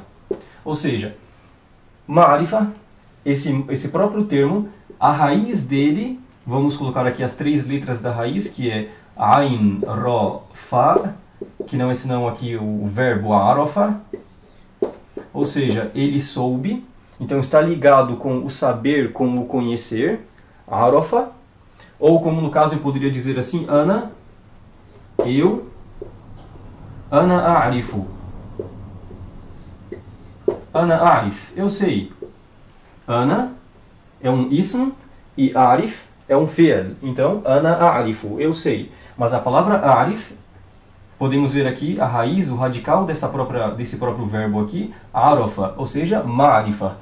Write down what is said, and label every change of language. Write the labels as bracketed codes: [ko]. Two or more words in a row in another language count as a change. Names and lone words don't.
[pt] Ou seja, ma'rifa, esse próprio termo, a raiz dele, vamos colocar aqui as três letras da raiz, que é ain, ro, fa, que não é senão aqui o verbo arafa, ou seja, ele soube, então está ligado com o saber, com o conhecer, arafa, ou como no caso eu poderia dizer assim, ana, eu, [ar] أنا أعرف. أنا أعرف, [pt] eu sei. Ana é um ism e a'rif é um fi'l. Então, [ar] أنا أعرف, [pt] eu sei. Mas a palavra a'rif, podemos ver aqui a raiz, o radical desse próprio verbo aqui, arafa, ou seja, ma'rifa.